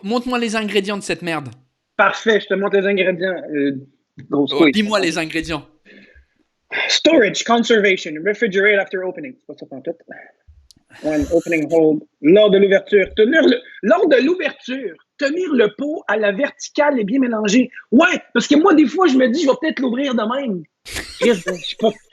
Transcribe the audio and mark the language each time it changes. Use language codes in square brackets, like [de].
[fr] Montre-moi les ingrédients de cette merde. Parfait, je te montre les ingrédients. Grosse couille. Dis-moi les ingrédients. [en] Storage, conservation, refrigerate after opening. [fr] C'est pas ça en tout. [en] When opening hold. [fr] Lors de l'ouverture. Lors de l'ouverture, tenir le pot à la verticale et bien mélangé. Ouais, parce que moi, des fois, je me dis, je vais peut-être l'ouvrir de même. Je sais pas.